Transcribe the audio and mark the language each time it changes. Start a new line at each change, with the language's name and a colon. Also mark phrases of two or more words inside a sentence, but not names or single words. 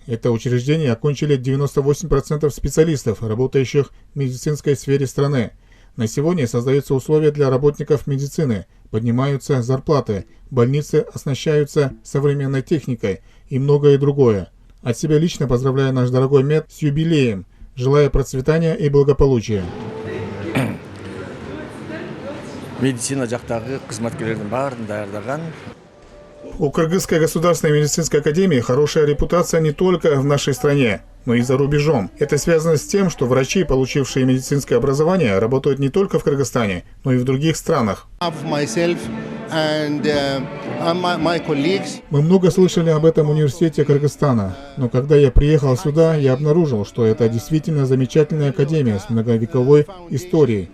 Russian: Это учреждение окончили 98% специалистов, работающих в медицинской сфере страны. На сегодня создаются условия для работников медицины, поднимаются зарплаты, больницы оснащаются современной техникой и многое другое. От себя лично поздравляю наш дорогой мед с юбилеем, желаю процветания и благополучия.
Kyrgyz: Медицина жактагы кызматкерлердин баарын даярдаган.
Russian: У Кыргызской государственной медицинской академии хорошая репутация не только в нашей стране, но и за рубежом. Это связано с тем, что врачи, получившие медицинское образование, работают не только в Кыргызстане, но и в других странах. Мы много слышали об этом университете Кыргызстана, но когда я приехал сюда, я обнаружил, что это действительно замечательная академия с многовековой историей.